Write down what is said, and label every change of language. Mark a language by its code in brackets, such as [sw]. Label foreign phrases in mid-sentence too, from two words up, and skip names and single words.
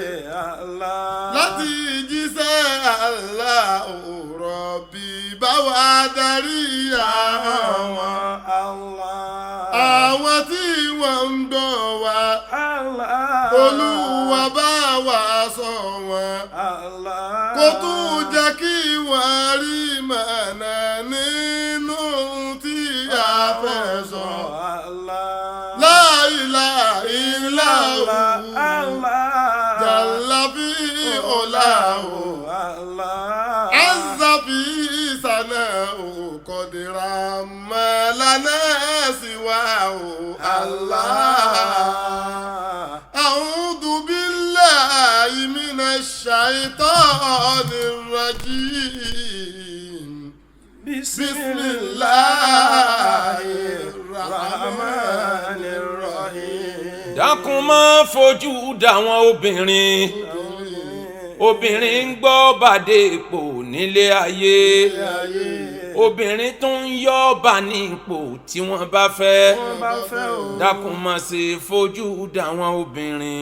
[yo] Láti jíṣẹ́ [ar] الله ربي [yo] bá wa darí àwọn tí wọ́n ń gbọ́ wa. Olúwa bá wa sọ wọn. Kó tún jẹ́ kí wọ́n rí mọ̀nà nínú tí a fẹ́ sọ. [ar] لا إله إلا الله جل في علاه عز في سناه قادر ما لنا سواه الله. أعوذ بالله من الشيطان الرجيم. بسم الله الرحمن الرحيم. [yo] Dákun má fojú dàwọn obìnrin ń gbọ́ bàdé ipò nílé ayé. Obìnrin tó ń yọ́ bà ní ipò tí wọ́n bá fẹ́. Dákun má ṣe fojú dàwọn obìnrin.